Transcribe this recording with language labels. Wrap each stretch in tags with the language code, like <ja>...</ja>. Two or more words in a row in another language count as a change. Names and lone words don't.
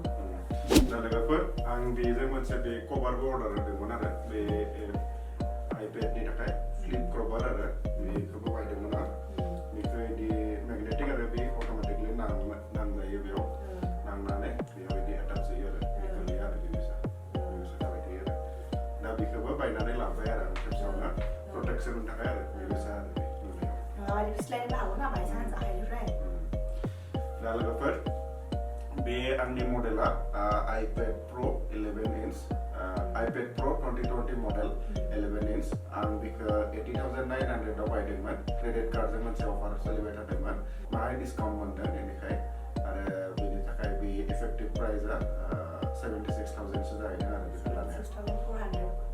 <brx>दा लोगोफोर आं बेजों मोनसे बे कभारबो अर्डार होदोंमोन आरो बे आइपेडनि थाखाय</brx> <en>flip cover</en> <brx>आरो बेखौबो बायदोंमोन आं बेखौ बिदि मेगनेटिक आरो बे अट'मेटिकलि नांजायो बेयाव नांनानै बेयाव बिदि एटाच जायो आरो गोरलै आरो बेबायसा थाबाय थायो आरो दा बेखौबो बायनानै लांबाय आरो आं खेबसेयावनो प्रटेक्सननि थाखाय आरो बेबायसा आरो बे माबायदि फिस्लायनोबो हागौ ना बायसान्स आखाइनिफ्राय दा लोगोफोर बे आंनि मडेला iPad Pro 11 inch iPad Pro 2020 मडेल 11 inch आं बेखौ 80,900 आव बायदोंमोन</brx> <en>credit card</en> <brx>मोनसे अफार सोलिबाय थादोंमोन बाहाय डिसकाउन्ट मोनदों बेनिखाय आरो बेनि थाखाय बे</brx> <en>effective price</en> <brx>76,000 सो जाहैदों आरो बेखौ लानाया 6,400</brx>